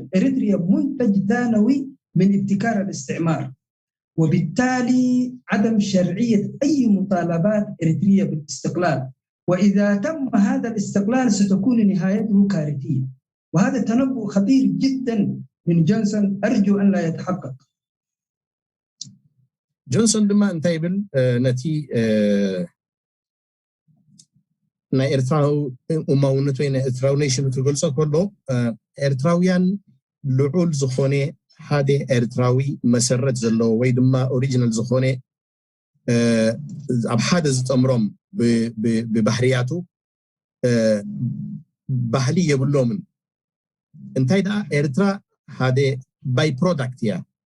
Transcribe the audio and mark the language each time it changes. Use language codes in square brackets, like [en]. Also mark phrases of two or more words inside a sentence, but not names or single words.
[ar] إريتريا منتج ثانوي من ابتكار الاستعمار، وبالتالي عدم شرعية أي مطالبات إريتريا بالاستقلال، وإذا تم هذا الاستقلال ستكون نهايته كارثية. وهذا تنبؤ خطير جدا من جونسون، أرجو أن لا يتحقق. [ti] جونسون دما እንታይ ይብል ነቲ ናይ ኤርትራው እማውነት ወይ ናይ ኤርትራው ኔሽን ትገልጾ ከሎ ኤርትራውያን ልዑል ዝኾነ ሓደ ኤርትራዊ መሰረት ዘለዎ ወይ ድማ ኦሪጂናል ዝኾነ ኣብ ሓደ ዝጠምሮም ብባህርያቱ ባህሊ የብሎምን እንታይ ዳ ኤርትራ ሓደ [en] by product [ti] እያ